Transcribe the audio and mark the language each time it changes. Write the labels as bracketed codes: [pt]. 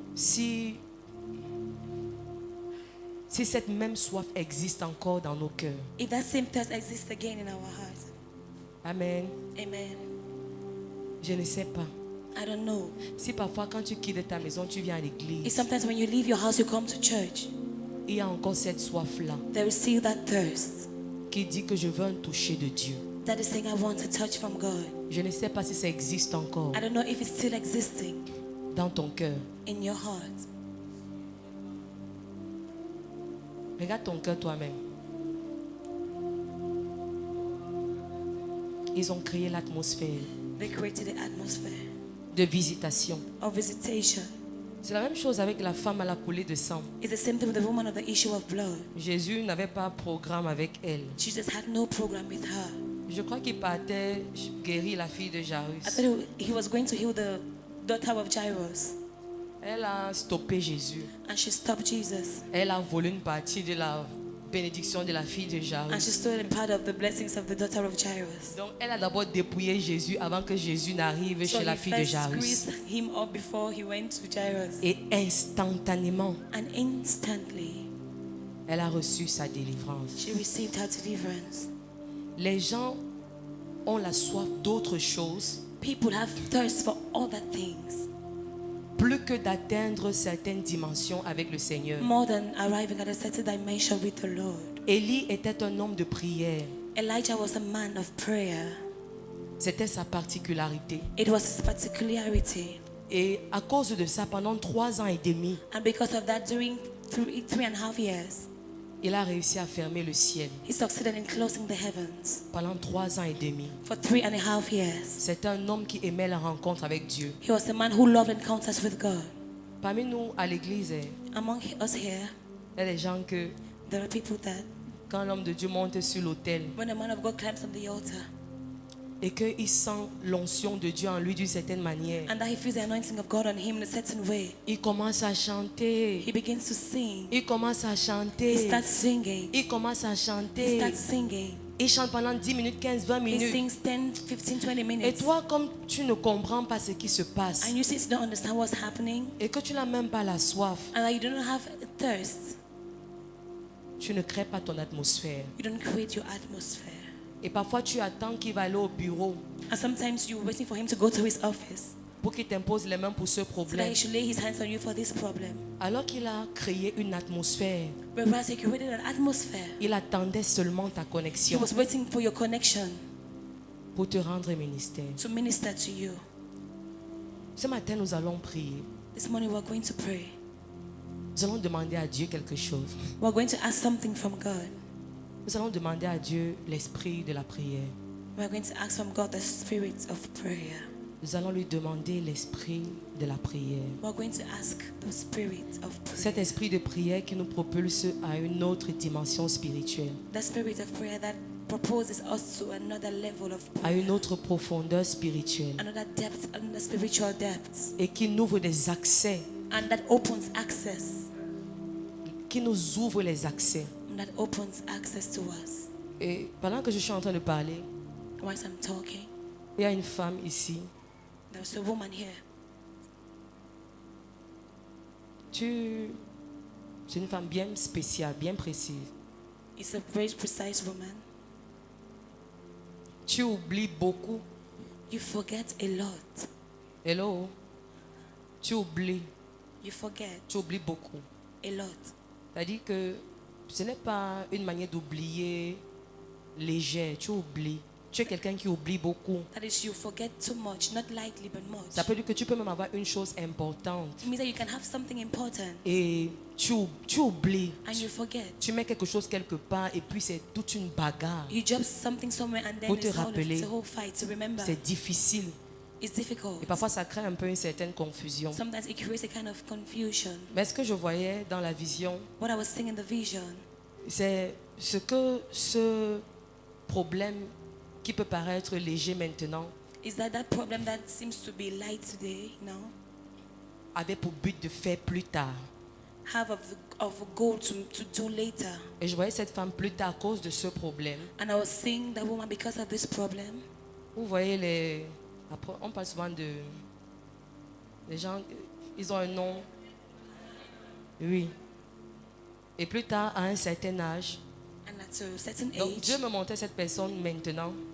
[fr] si cette même soif existe encore dans nos cœurs. [en] if that same thirst exists again in our hearts. [fr] Amen. [en] Amen. [fr] Je ne sais pas. [en] I don't know. [fr] Si parfois quand tu quittes ta maison, tu viens à [en] If [fr] l'église, [en] sometimes when you leave your house, you come to church, [fr] il y a encore cette soif-là [en] there is still that thirst [fr] qui dit que je veux un toucher de Dieu. [en] that is saying, I want a touch from God. [fr] Je ne sais pas si ça existe encore [en] I don't know if it's still existing [fr] dans ton cœur. [en] in your heart. [fr] Regarde ton cœur toi-même. Ils ont créé l'atmosphère [en] They created the atmosphere [fr] de visitation. [en] of visitation. [fr] C'est la même chose avec la femme à la coulée de sang. [en] It's the same thing with the woman of the issue of blood. [fr] Jésus n'avait pas programme avec elle. [en] Jesus had no program with her. [fr] Je crois qu'il partait guérir la fille de [en] I [fr] Jairus. [en] thought he was going to heal the daughter of Jairus. [fr] Elle a stoppé Jésus. [en] And she stopped Jesus. [fr] Elle a volé une partie de la bénédiction de la fille de [en] And she [fr] Jairus. [en] stole a part of the blessings of the daughter of Jairus. [fr] Donc elle a d'abord dépouillé Jésus avant que Jésus n'arrive [en] So [fr] chez la [en] he [fr] fille de [en] first [fr] Jairus. [en] squeezed him up before he went to Jairus. [fr] Et instantanément, [en] And instantly, [fr] elle a reçu sa délivrance. [en] she received her deliverance. [fr] Les gens ont la soif d'autre chose, [en] People have thirst for other things [fr] plus que d'atteindre certaines dimensions avec le Seigneur. [en] more than arriving at a certain dimension with the Lord. [fr] Élie était un homme de prière. [en] Elijah was a man of prayer. [fr] C'était sa particularité. [en] It was his particularity. [fr] Et à cause de ça, pendant 3 ans et demi, [en] And because of that, during 3.5 years, [fr] il a réussi à fermer le ciel. [en] he succeeded in closing the heavens. [fr] Pendant 3 ans et demi. [en] For 3.5 years, [fr] C'était un homme qui aimait la rencontre avec Dieu. [en] he was a man who loved encounters with God. [fr] Parmi nous, à l'église, [en] Among us here, [fr] il y a des gens que, [en] there are people that [fr] quand l'homme de Dieu monte sur l'autel [en] when a man of God climbs on the altar [fr] et qu'il sent l'onction de Dieu en lui d'une certaine manière, [en] and that he feels the anointing of God on him in a certain way, [fr] il commence à chanter. [en] he begins to sing. [fr] Il commence à [en] He [fr] chanter. [en] starts singing. [fr] Il commence à [en] He [fr] chanter. [en] starts singing. [fr] Il chante pendant 10 minutes, 15, 20 [en] He [fr] minutes. [en] sings 10, 15, 20 [fr] Et [en] minutes. [fr] toi, comme tu ne comprends pas ce qui se passe [en] And you still don't understand what's happening, [fr] et que tu n'as même pas la soif, [en] and that you don't have thirst, [fr] tu ne crées pas ton atmosphère. [en] you don't create your atmosphere. [fr] Et parfois, tu attends qu'il va aller au bureau [en] And sometimes you're waiting for him to go to his office [fr] pour qu'il t'impose les mains pour ce [en] so that [fr] problème. [en] he should lay his hands on you for this problem. [fr] Alors qu'il a créé une atmosphère, [en] Whereas he created an atmosphere, [fr] il attendait seulement ta [en] he [fr] connexion [en] was waiting for your connection [fr] pour te rendre ministère. [en] to minister to you. [fr] Ce matin, nous allons prier. [en] This morning we're going to pray. [fr] Nous allons demander à Dieu quelque chose. [en] We're going to ask something from God. [fr] Nous allons demander à Dieu l'esprit de la prière. [en] We're going to ask from God the spirit of prayer. [fr] Nous allons lui demander l'esprit de la prière. [en] We're going to ask the spirit of [fr] Cet [en] prayer. [fr] esprit de prière qui nous propulse à une autre dimension spirituelle, [en] The spirit of prayer that proposes us to another level of [fr] à une [en] prayer, [fr] autre profondeur spirituelle [en] another depth, another spiritual depth, [fr] et qui nous ouvre des accès, [en] and that opens access, [fr] qui nous ouvre les accès. [en] and that opens access to us. [fr] Et pendant que je suis en train de parler, [en] Whilst I'm talking, [fr] il y a une femme ici. [en] there's a woman here. [fr] C'est une femme bien spéciale, bien précise. [en] It's a very precise woman. [fr] Tu oublies beaucoup. [en] You forget a lot. [fr] Hello? Tu oublies [en] You forget [fr] beaucoup. [en] a lot. [fr] C'est-à-dire que ce n'est pas une manière d'oublier légère, tu oublies. Tu es quelqu'un qui oublie beaucoup. [en] That is, you forget too much, not lightly but much. [fr] Ça peut dire que tu peux même avoir une chose importante [en] It means that you can have something important [fr] et tu oublies. [en] and you forget. [fr] Tu mets quelque chose quelque part et puis c'est toute une bagarre. [en] You drop something somewhere and then [fr] Pour te [en] it's [fr] rappeler. [en] a whole fight to remember. [fr] C'est difficile. [en] It's difficult. [fr] Et parfois ça crée un peu une certaine confusion. [en] Sometimes it creates a kind of confusion. [fr] Mais ce que je voyais dans la vision, [en] What I was seeing in the vision, [fr] c'est ce que ce problème qui peut paraître léger maintenant [en] Is that problem that seems to be light today now? [fr] avait pour but de faire plus tard. [en] Have of a goal to do later. [fr] Et je voyais cette femme plus tard à cause de ce problème. [en] And I was seeing that woman because of this problem. [fr] Vous voyez on parle souvent de les gens, ils ont un nom. Oui. Et plus tard, à un certain âge, [en] And at a certain [fr] donc [en] age, [fr] Dieu me montrait cette personne maintenant